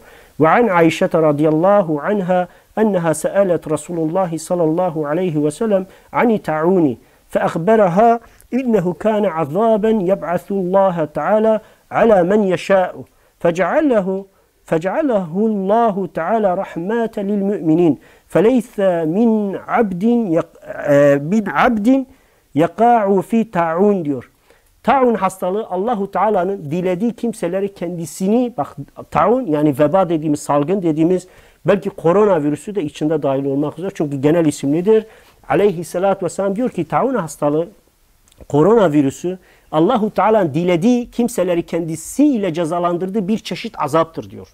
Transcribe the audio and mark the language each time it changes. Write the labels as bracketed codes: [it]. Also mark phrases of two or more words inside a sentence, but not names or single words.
[ar] وعن عائشة رضي الله عنها أنها سألت رسول الله صلى الله عليه وسلم عن الطاعون فأخبرها أنه كان عذابا يبعثه الله تعالى على من يشاء فجعله الله تعالى رحمة للمؤمنين. فَلَيْسَ مِنْ عَبْدٍ يَقَعُ فِي ta'un diyor. [tr] Ta'un hastalığı Allahu Teala'nın dilediği kimseleri kendisini, bak ta'un yani veba dediğimiz, salgın dediğimiz, belki koronavirüsü de içinde dahil olmak üzere, çünkü genel isimlidir. [ar] عليه الصلاة والسلام [tr] diyor ki ta'un hastalığı, koronavirüsü Allahu Teala'nın dilediği kimseleri kendisiyle cezalandırdığı bir çeşit azaptır diyor.